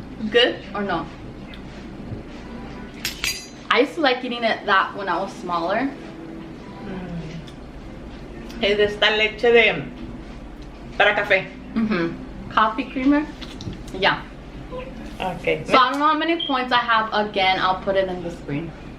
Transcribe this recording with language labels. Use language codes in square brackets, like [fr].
[en] Good or no? I used to like eating it that when I was smaller. [es] Es de esta leche de para café. [en] Coffee creamer. Yeah. Okay. So I don't know how many points I have. Again, I'll put it in the screen.